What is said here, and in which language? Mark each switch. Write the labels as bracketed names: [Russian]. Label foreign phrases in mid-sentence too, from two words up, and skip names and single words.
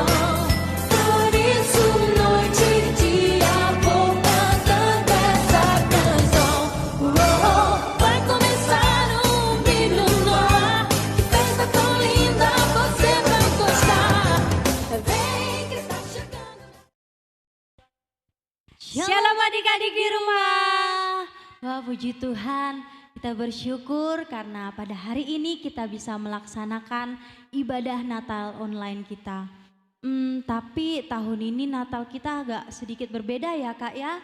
[Portuguese] Por isso, noite e dia, vou cantando essa canção. Vai começar um brilho no ar, que festa tão linda, você vai gostar. Vem que está chegando. [Indonesian] Shalom adik-adik di rumah. Wah, puji Tuhan, kita bersyukur karena pada hari ini kita bisa melaksanakan ibadah Natal online kita. Tapi tahun ini Natal kita agak sedikit berbeda ya Kak ya.